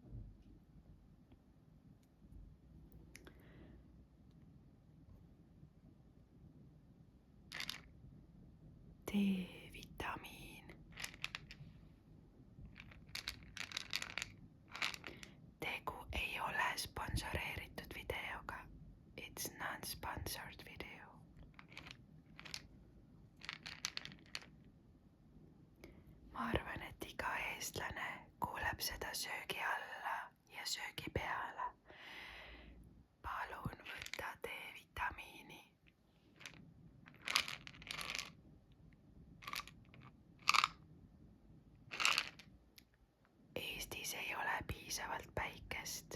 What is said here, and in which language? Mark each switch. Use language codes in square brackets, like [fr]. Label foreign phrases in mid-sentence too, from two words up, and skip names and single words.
[et] D-vitamiin. Tegu ei ole sponsoreeritud videoga. [en] It's non-sponsored video. [et] Ma arvan, et iga eestlane kuuleb seda söögi alla ja söögi peale. Palun võta D-vitamiini. Eestis ei ole piisavalt päikest.